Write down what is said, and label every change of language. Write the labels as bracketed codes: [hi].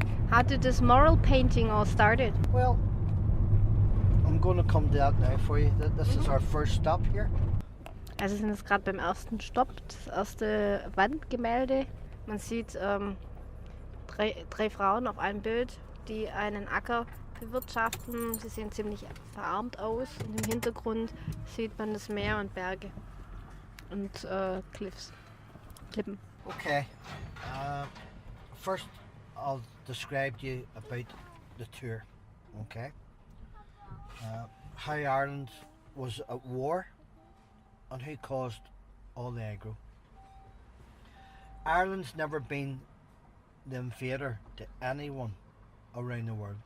[en] How did this mural painting all started? Well, I'm going to come to that now for you. This is our first stop here. [de] Also sind jetzt gerade beim ersten Stopp, das erste Wandgemälde. Man sieht drei Frauen auf einem Bild, die einen Acker bewirtschaften. Sie sehen ziemlich verarmt aus. Und im Hintergrund sieht man das Meer und Berge und Klippen. [en] Okay. First, I'll describe to you about the tour. Okay. How Ireland was at war and who caused all the aggro. Ireland's never been the invader to anyone around the world.